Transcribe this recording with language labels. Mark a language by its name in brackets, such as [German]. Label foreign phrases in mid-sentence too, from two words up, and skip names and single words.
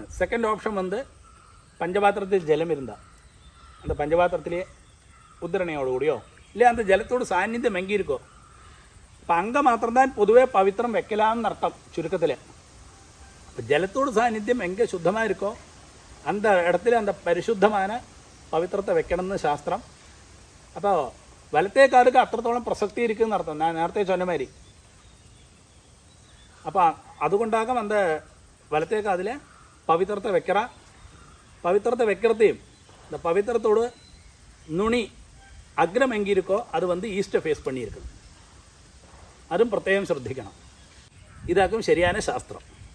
[English] second option [Tamil] பஞ்சபாத்திரத்தில் ஜலம் இருந்தால் அந்த பஞ்சபாத்திரத்திலே உத்திரணையோடு கூடியோ இல்லை அந்த ஜலத்தோடு சாநித்தியம் எங்கே இருக்கோ, இப்போ அங்கே மாத்திரம்தான் பொதுவே பவித்திரம் வைக்கலாம்னு அர்த்தம் சுருக்கத்தில். இப்போ ஜலத்தோடு சாநித்தியம் எங்கே சுத்தமாக இருக்கோ அந்த இடத்துல அந்த பரிசுத்தமான பவித்திரத்தை வைக்கணும்னு சாஸ்திரம். [Malayalam] അപ്പോൾ വലത്തേ കാതുക്ക് അത്രത്തോളം പ്രസക്തി ഇരിക്കുമെന്ന് അർത്ഥം, ഞാൻ നേരത്തെ [Tamil] சொன்ன மாதிரி. [Malayalam] അപ്പോൾ അതുകൊണ്ടാകും அந்த വലത്തേ കാതിൽ പവിത്രത്തെ வைக்கிறா. [Tamil] பவித்திரத்தை வைக்கிறதையும் இந்த பவித்திரத்தோடு நுனி அக்ரம் எங்கே இருக்கோ அது [English] east face [Tamil] பண்ணியிருக்குது. [Malayalam] അതും പ്രത്യേകം ശ്രദ്ധിക്കണം. ഇതാക്കും ശരിயான ശാസ്ത്രം.